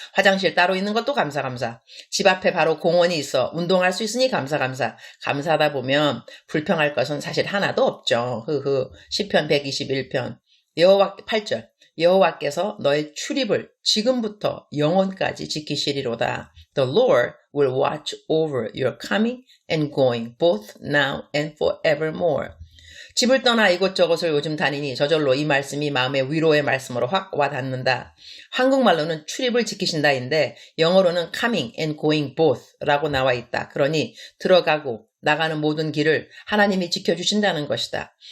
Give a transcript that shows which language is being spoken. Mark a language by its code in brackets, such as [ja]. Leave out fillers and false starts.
[ko] 화장실 따로 있는 것도 감사. 집 앞에 바로 공원이 있어 운동할 수 있으니 감사. 감사하다 보면 불평할 것은 사실 하나도 없죠. 시편 121편. 여호와 8절. 여호와께서 너의 출입을 지금부터 영원까지 지키시리로다. [en] The Lord will watch over your coming and going, both now and forevermore. [ko] 집을 떠나 이곳저곳을 요즘 다니니 저절로 이 말씀이 마음의 위로의 말씀으로 확 와닿는다. 한국말로는 출입을 지키신다인데 영어로는 [en] coming and going both [ko] 라고 나와 있다. 그러니 들어가고 나가는 모든 길을 하나님이 지켜주신다는 것이다.